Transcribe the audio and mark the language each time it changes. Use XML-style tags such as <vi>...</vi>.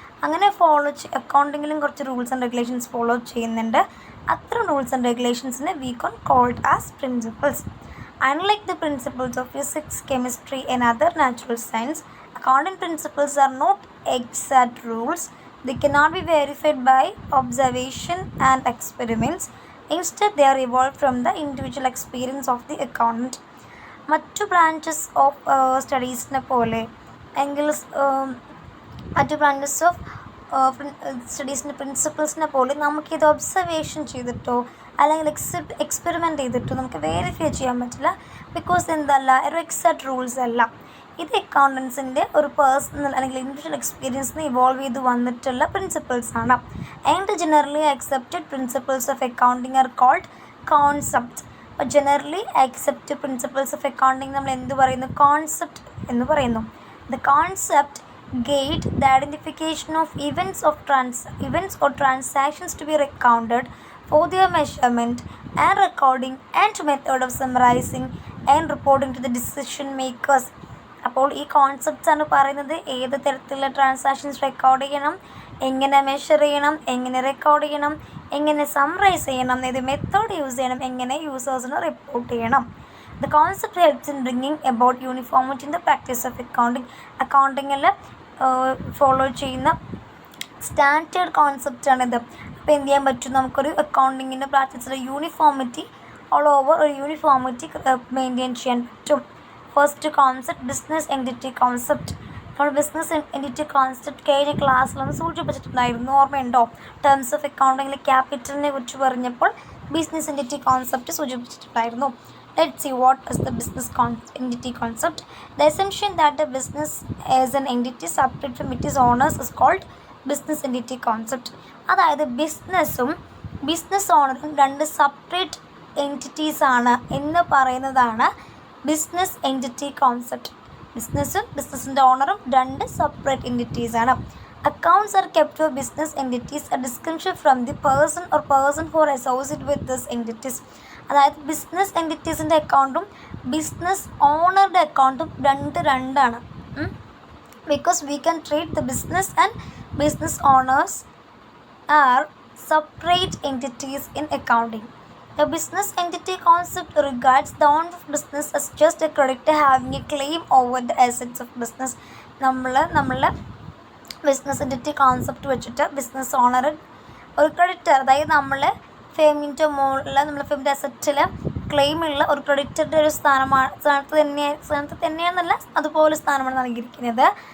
<ml>അങ്ങനെ അക്കൗണ്ടിങ്ങിലും കുറച്ച് rules and regulations follow ചെയ്യുന്നുണ്ട്.</ml> <en>അത്ര rules and റെഗുലേഷൻസിനെ we con called as principles. Unlike the principles of physics, chemistry and other natural science, accounting principles are not exact rules. They cannot be verified by observation and experiments. Instead, they are evolved from the individual experience of the accountant.</en> <ml>മറ്റു branches of സ്റ്റഡീസിനെ പോലെ എങ്കിൽ മറ്റു branches of സ്റ്റഡീസിൻ്റെ പ്രിൻസിപ്പിൾസിനെ പോലെ നമുക്കിത് observation ചെയ്തിട്ടോ അല്ലെങ്കിൽ experiment ചെയ്തിട്ടോ നമുക്ക് വെരിഫൈ ചെയ്യാൻ പറ്റില്ല. ബിക്കോസ് എന്തല്ല, ഒരു എക്സാക്ട് റൂൾസ് അല്ല. ഇത് അക്കൗണ്ടൻസിൻ്റെ ഒരു പേഴ്സണൽ അല്ലെങ്കിൽ ഇൻഡിവിജ്വൽ എക്സ്പീരിയൻസിന് ഇവോൾവ് ചെയ്ത് വന്നിട്ടുള്ള പ്രിൻസിപ്പിൾസാണ്.</ml> <en>And generally accepted principles of accounting are called concept.</en> <ml>അപ്പോൾ generally accepted principles of accounting നമ്മൾ എന്ത് പറയുന്നു? കോൺസെപ്റ്റ് എന്ന് പറയുന്നു.</ml> <en>The concept guide the identification of events or transactions to be recounted for their measurement and recording and method of summarizing and reporting to the decision makers.</en> <ml>അപ്പോൾ ഈ concepts ആണ് പറയുന്നത് ഏത് തരത്തിലുള്ള ട്രാൻസാക്ഷൻസ് റെക്കോർഡ് ചെയ്യണം, എങ്ങനെ മെഷർ ചെയ്യണം, എങ്ങനെ റെക്കോർഡ് ചെയ്യണം, എങ്ങനെ സമ്മറൈസ് ചെയ്യണം, ഏത് മെത്തേഡ് യൂസ് ചെയ്യണം, എങ്ങനെ യൂസേഴ്സിന് റിപ്പോർട്ട് ചെയ്യണം.</ml> <en>The concept helps in bringing about uniformity in the practice of accounting.</en> <ml>അക്കൗണ്ടിങ്ങിൽ follow ചെയ്യുന്ന സ്റ്റാൻഡേർഡ് കോൺസെപ്റ്റാണിത്. അപ്പോൾ എന്ത് ചെയ്യാൻ പറ്റും? നമുക്കൊരു അക്കൗണ്ടിങ്ങിൻ്റെ പ്രാക്ടീസിൽ യൂണിഫോമിറ്റി ഓൾ ഓവർ ഒരു യൂണിഫോമിറ്റി മെയിൻറ്റെയിൻ ചെയ്യാൻ പറ്റും. First concept business entity concept. നമ്മൾ ബിസിനസ് എൻറ്റിറ്റി കോൺസെപ്റ്റ് കഴിഞ്ഞ ക്ലാസ്സിലൊന്ന് സൂചിപ്പിച്ചിട്ടുണ്ടായിരുന്നു, ഓർമ്മയുണ്ടോ? ടേംസ് ഓഫ് അക്കൗണ്ടിങ്ങിൽ ക്യാപിറ്റലിനെ കുറിച്ച് പറഞ്ഞപ്പോൾ business entity concept സൂചിപ്പിച്ചിട്ടുണ്ടായിരുന്നു.</ml> <en>Let's see what is the business entity concept. The assumption that a business is an entity separate from its owners is called business entity concept.</en> <ml>അതായത് ബിസിനസ്സും business ഓണറും രണ്ട് separate entities ആണ് എന്ന് പറയുന്നതാണ് business entity concept. ബിസിനസ്സും ബിസിനസ്സിൻ്റെ ഓണറും രണ്ട് separate entities ആണ്.</ml> <en>Accounts are kept for business entities, a distinction from the person or person who are associated with these entities.</en> <ml>അതായത് ബിസിനസ് എൻറ്റിറ്റീസിൻ്റെ അക്കൗണ്ടും ബിസിനസ് ഓണറുടെ അക്കൗണ്ടും രണ്ടാണ്.</ml> <en>Because we can treat the business and business owners are separate entities in accounting. The business entity concept regards the owner of business as just a creditor having a claim over the assets of business.</en> <ml>നമ്മളെ business entity concept വെച്ചിട്ട് business owner ഒരു creditor, അതായത് നമ്മൾ ഫേമിൻ്റെ മുകളിൽ നമ്മളെ ഫേമിൻ്റെ അസറ്റിൽ ക്ലെയിമുള്ള ഒരു ക്രെഡിറ്ററുടെ ഒരു സ്ഥാനത്ത് തന്നെയാണെന്നല്ല, അതുപോലെ സ്ഥാനമാണ് നൽകിയിരിക്കുന്നത്.</ml>